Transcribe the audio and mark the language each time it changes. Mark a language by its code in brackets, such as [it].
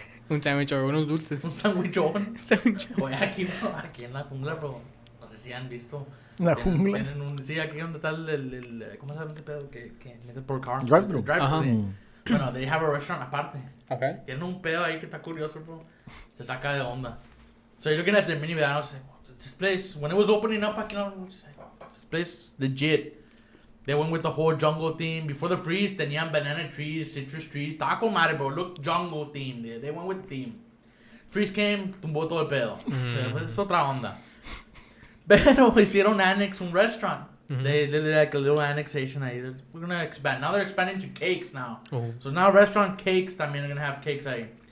[es] Un sándwich o unos dulces. Un sándwichón. Oye, aquí en la jungla, bro. No sé si han visto. ¿La jungla? Sí, aquí donde está el ¿cómo se llama ese pedo? Que metes por car. [en] Drive-thru. Bueno, they have a restaurant aparte. Okay. [es] Tienen un pedo ahí que está curioso, bro. Te saca de onda. [en] So you're looking at their minivan, I was like, this place, when it was opening up, this place, legit. They went with the whole jungle theme. Before the freeze, tenían banana trees, citrus trees. [es] Estaba con madre, bro. [en] Look, jungle theme. They went with the theme. Freeze came, [es] tumbó todo el pedo. [en] So, [es] es otra onda. Pero hicieron annex un restaurant. [en] They did like a little annexation. We're gonna expand. Now they're expanding to cakes now. So now restaurant cakes también are gonna have cakes ahí.